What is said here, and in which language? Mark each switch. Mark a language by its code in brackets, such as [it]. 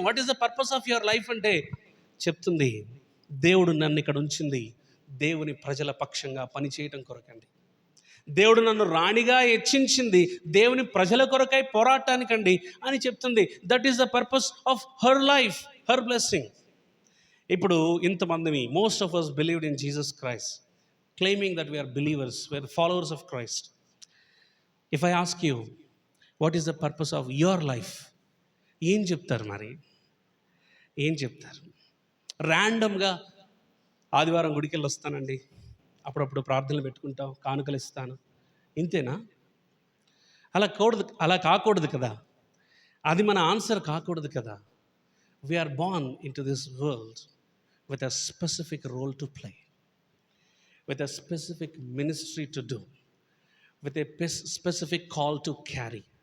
[en] what is the purpose of your life [te] అంటే చెప్తుంది, దేవుడు నన్ను ఇక్కడ ఉంచింది దేవుని ప్రజల పక్షంగా పనిచేయటం కొరకండి. దేవుడు నన్ను రాణిగా హెచ్చించింది దేవుని ప్రజల కొరకై పోరాటానికండి అని చెప్తుంది. [en] That is the purpose of her life, her blessing. [te] ఇప్పుడు ఇంతమంది, [en] Most of us believed in Jesus Christ, claiming that we are believers, we are the followers of Christ. If I ask you, what is the purpose of your life? [te] ఏం చెప్తారు? మరి ఏం చెప్తారు? ర్యాండమ్గా ఆదివారం గుడికి వెళ్ళి వస్తానండి, అప్పుడప్పుడు ప్రార్థనలు పెట్టుకుంటాం, కానుకలు ఇస్తాను, ఇంతేనా? అలా కాకూడదు కదా. అది మన ఆన్సర్ కాకూడదు కదా. [en] We are born into this world with a specific role to play, with a specific ministry to do, with a specific call to carry.